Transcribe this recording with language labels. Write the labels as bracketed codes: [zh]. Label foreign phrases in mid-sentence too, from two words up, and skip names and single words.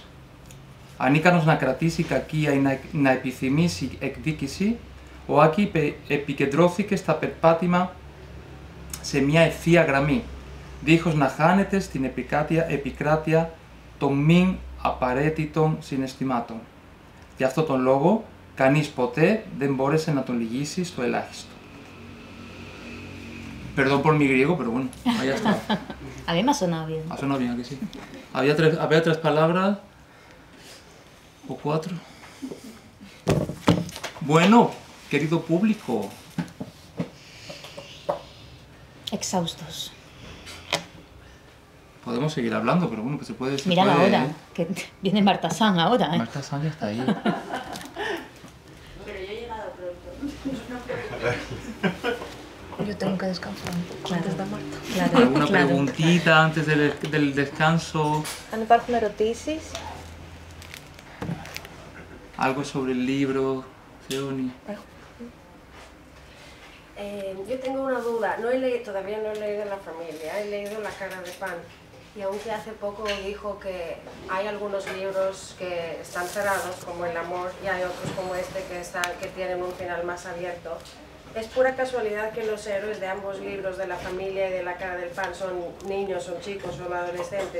[el] Ανίκανος να κρατήσει κακία ή να επιθυμήσει εκδίκηση, ο Άκη επικεντρώθηκε στα περπάτημα σε μια ευθεία γραμμή, δίχως να χάνεται στην επικράτεια των μη απαραίτητων συναισθημάτων. Γι' αυτό τον λόγο, κανείς ποτέ δεν μπόρεσε να τον λυγίσει στο ελάχιστο. [es] Perdón por mi griego, pero bueno, ahí está. A mí me ha sonado bien. Ha sonado bien, ¿a que sí? Había tres palabras, o cuatro. Bueno, querido público. Exhaustos. Podemos seguir hablando, pero bueno, que se puede... Mira la hora, que viene Marta San ahora, ¿eh? Marta San ya está ahí. Pero yo he llegado pronto. Yo tengo que descansar un poco antes de Marta. Claro, ¿Alguna claro. preguntita antes del descanso? [el] Αν υπάρχουν ερωτήσεις, [es] Algo sobre el libro, Theoni. Yo tengo una duda. Todavía no he leído La familia, he leído La cara de pan. Y aunque hace poco dijo que hay algunos libros que están cerrados, como El amor, y hay otros como este que tienen un final más abierto, ¿es pura casualidad que los héroes de ambos libros, de La familia y de La cara del pan, son niños, son chicos, son adolescentes?